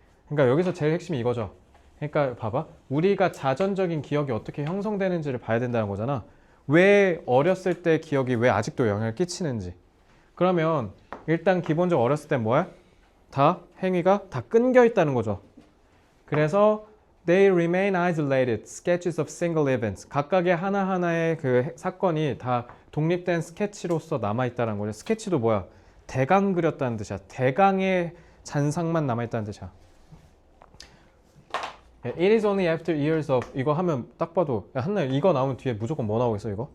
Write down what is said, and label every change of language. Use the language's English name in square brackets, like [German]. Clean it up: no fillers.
[Korean] 그러니까 여기서 제일 핵심이 이거죠. 그러니까 봐봐. 우리가 자전적인 기억이 어떻게 형성되는지를 봐야 된다는 거잖아. 왜 어렸을 때 기억이 왜 아직도 영향을 끼치는지. 그러면 일단 기본적으로 어렸을 때 뭐야? 다 행위가 다 끈겨 있다는 거죠. 그래서 [English] they remain isolated sketches of single events. [Korean] 각각의 하나하나의 그 사건이 다 독립된 스케치로서 남아있다는 거죠. 스케치도 뭐야? 대강 그렸다는 뜻이야. 대강의 잔상만 남아있다는 뜻이야. [English] It is only after years of [Korean] 이거 하면 딱 봐도 야, 한나 이거 나오면 뒤에 무조건 뭐 나오겠어 이거?